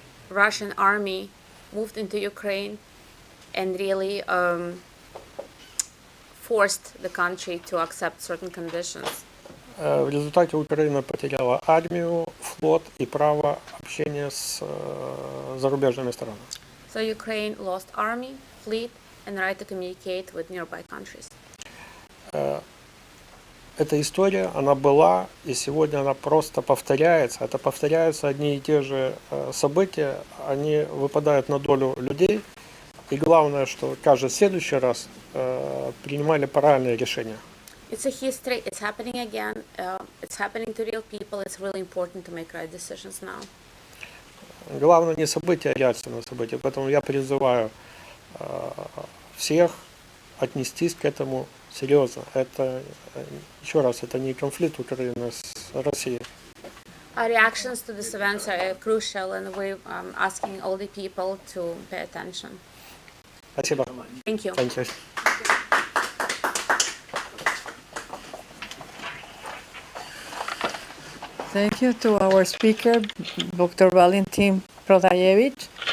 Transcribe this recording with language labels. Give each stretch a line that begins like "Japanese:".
English: Russian army moved into Ukraine and really forced the country to accept certain conditions.
Russian: В результате Украина потеряла армию, флот и право общения с зарубежными странами.
English: So Ukraine lost army, fleet, and right to communicate with nearby countries.
Russian: Эта история, она была, и сегодня она просто повторяется. Это повторяются одни и те же события, они выпадают на долю людей. И главное, что каждый следующий раз принимали правильные решения.
English: It's a history, it's happening again, it's happening to real people, it's really important to make right decisions now.
Russian: Главное не события, а реакция на события. Поэтому я призываю всех отнестись к этому серьезно. Это, еще раз, это не конфликт Украины с Россией.
English: Our reactions to these events are crucial, and we're asking all the people to pay attention.
Russian: Спасибо.
English: Thank you. Thank you. Thank you to our speaker, Dr. Valentyn Prodaievych.